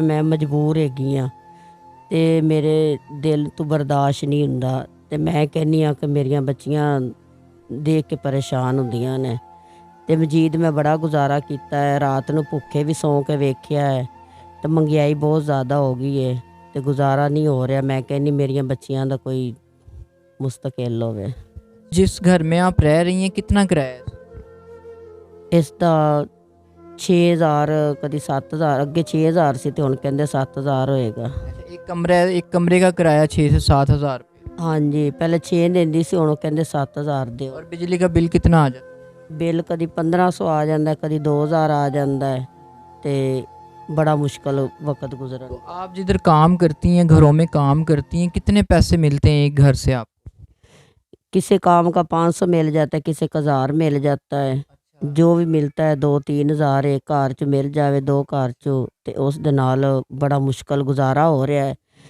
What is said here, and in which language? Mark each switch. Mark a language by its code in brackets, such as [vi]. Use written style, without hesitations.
[pa] ਮੈਂ ਮਜਬੂਰ ਹੈਗੀ ਆ ਤੇ ਮੇਰੇ ਦਿਲ ਤੋਂ ਬਰਦਾਸ਼ਤ ਨਹੀਂ ਹੁੰਦਾ ਤੇ ਮੈਂ ਕਹਿੰਦੀ ਆ ਕਿ ਮੇਰੀਆਂ ਬੱਚੀਆਂ ਦੇਖ ਕੇ ਪਰੇਸ਼ਾਨ ਹੁੰਦੀਆਂ ਨੇ ਤੇ ਮਜੀਦ ਮੈਂ ਬੜਾ ਗੁਜ਼ਾਰਾ ਕੀਤਾ ਹੈ। ਰਾਤ ਨੂੰ ਭੁੱਖੇ ਵੀ ਸੌਂ ਕੇ ਵੇਖਿਆ ਹੈ ਤੇ ਮਹਿੰਗਾਈ ਬਹੁਤ ਜ਼ਿਆਦਾ ਹੋ ਗਈ ਹੈ ਤੇ ਗੁਜ਼ਾਰਾ ਨਹੀਂ ਹੋ ਰਿਹਾ। ਮੈਂ ਕਹਿੰਦੀ ਮੇਰੀਆਂ ਬੱਚੀਆਂ ਦਾ ਕੋਈ ਮੁਸਤਕਿਲ ਹੋਵੇ। [hi] जिस घर में आप रह रही हैं कितना किराया है? [pa] ਇਸ ਦਾ 6000, ਕਦੀ 7000। ਅੱਗੇ 6000 ਸੀ ਤੇ ਹੁਣ ਕਹਿੰਦੇ 7000 ਹੋਏਗਾ। [hi] एक कमरे का किराया 6 से 7 हज़ार रुपये। [pa] ਹਾਂਜੀ, ਪਹਿਲੇ 6 ਦਿੰਦੀ ਸੀ, ਹੁਣ ਉਹ ਕਹਿੰਦੇ 7000 ਦਿਓ। [hi] और बिजली का बिल कितना आ जाता है? [pa] ਬਿੱਲ ਕਦੀ 1500 ਆ ਜਾਂਦਾ, ਕਦੀ 2000 ਆ ਜਾਂਦਾ ਹੈ ਤੇ [hi] बड़ा मुश्किल वक्त गुजरा। तो आप जिधर काम करती हैं, घरों में काम करती हैं, कितने पैसे मिलते हैं एक घर से आप? किसी काम का 500 मिल जाता है, किसी का 1000 मिल जाता है। जो भी मिलता है 2-3 हज़ार [pa] एक घर च मिल जाए, 2 घर चो ते उस दे नाल [hi] बड़ा मुश्किल गुजारा हो रहा है।